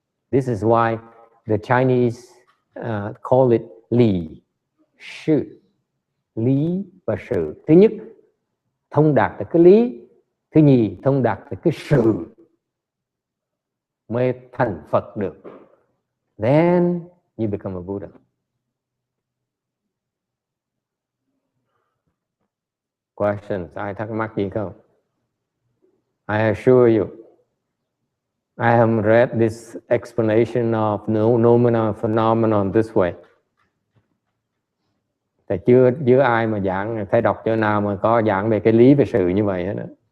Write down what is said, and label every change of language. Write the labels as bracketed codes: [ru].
[en] This is why the Chinese call it lý, sự. [vi] Lý và sự. Thứ nhất, thông đạt được cái lý. Thứ nhì, thông đạt được cái sự mới thành Phật được. [en] Then you become a Buddha. Questions? [vi] Ai thắc mắc gì không? [en] I assure you, I haven't read this explanation of nomenon phenomenon this way. [vi] Tại chưa ai mà giảng, phải đọc chỗ nào mà có giảng về cái lý về sự như vậy hết đó.